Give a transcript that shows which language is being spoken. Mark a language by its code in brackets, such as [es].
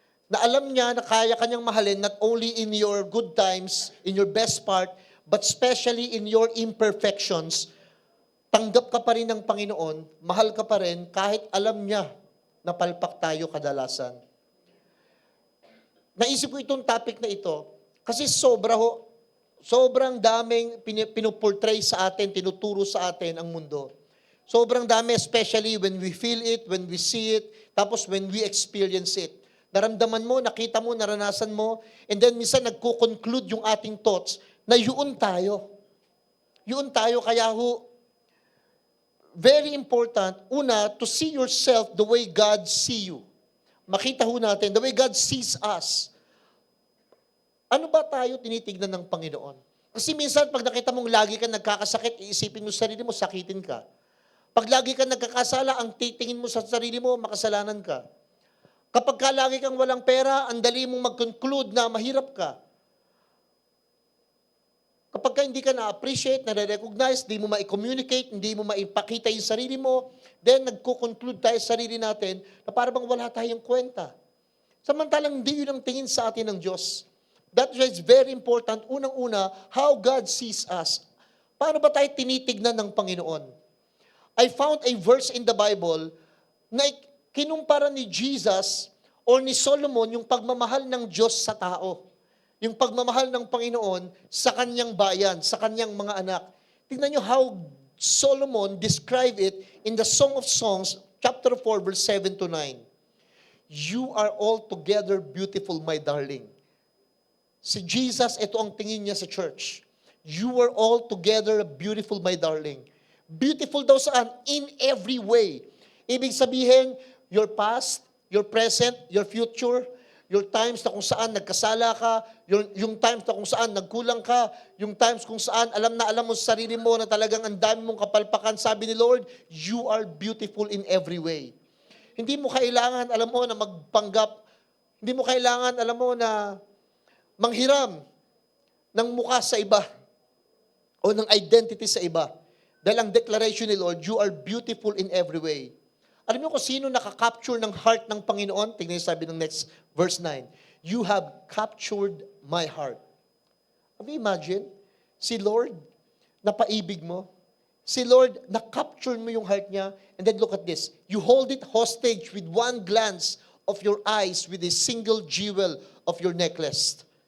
[tl] Na alam niya na kaya kanyang mahalin [en] not only in your good times, in your best part, but especially in your imperfections, [tl] tanggap ka pa rin ng Panginoon, mahal ka pa rin, kahit alam niya na palpak tayo kadalasan. Naisip ko itong topic na ito, kasi sobrang daming pinuportray sa atin, tinuturo sa atin ang mundo. Sobrang dami, [en] especially when we feel it, when we see it, tapos when we experience it. [tl] Naramdaman mo, nakita mo, naranasan mo, and then minsan nagko-conclude yung ating thoughts na yun tayo. Yun tayo, kaya [en] very important, una, to see yourself the way God see you. [tl] Makita natin, [en] the way God sees us. [tl] Ano ba tayo tinitignan ng Panginoon? Kasi minsan, pag nakita mong lagi ka nagkakasakit, iisipin mo sa sarili mo, sakitin ka. Pag lagi ka nagkakasala, ang titingin mo sa sarili mo, makasalanan ka. Kapag ka lagi kang walang pera, ang dali mong mag-conclude na mahirap ka. Kapag ka hindi ka na-appreciate, na-recognize, hindi mo ma-communicate, hindi mo maipakita yung sarili mo, then nagko-conclude tayo sa sarili natin na parang wala tayong kwenta. Samantalang hindi yun ang tingin sa atin ng Diyos. [en] That is very important. Unang-una, how God sees us. [tl] Paano ba tayo tinitignan ng Panginoon? [en] I found a verse in the Bible [tl] na kinumpara ni Jesus or ni Solomon yung pagmamahal ng Diyos sa tao. Yung pagmamahal ng Panginoon sa kanyang bayan, sa kanyang mga anak. Tingnan nyo [en] how Solomon described it in the Song of Songs, chapter 4, verse 7 to 9. You are altogether beautiful, my darling. [tl] Si Jesus, ito ang tingin niya sa church. [en] You are altogether beautiful, my darling. [tl] Beautiful daw saan? [en] In every way. [tl] Ibig sabihin, [en] your past, your present, your future, your times [tl] na kung saan nagkasala ka, yung times na kung saan nagkulang ka, yung times kung saan alam mo sa sarili mo na talagang ang dami mong kapalpakan. Sabi ni Lord, [en] you are beautiful in every way. [tl] Hindi mo kailangan, alam mo, na magpanggap. Hindi mo kailangan, alam mo, na manghiram ng mukha sa iba o ng identity sa iba. Dahil ang declaration ni Lord, [en] you are beautiful in every way. [tl] Alam niyo kung sino nakakapture ng heart ng Panginoon? Tingnan niyo sabi ng next verse 9. [en] You have captured my heart. Have you imagine? [tl] Si Lord, napaibig mo. Si Lord, na-capture mo yung heart niya. [en] And then look at this. You hold it hostage with one glance of your eyes with a single jewel of your necklace.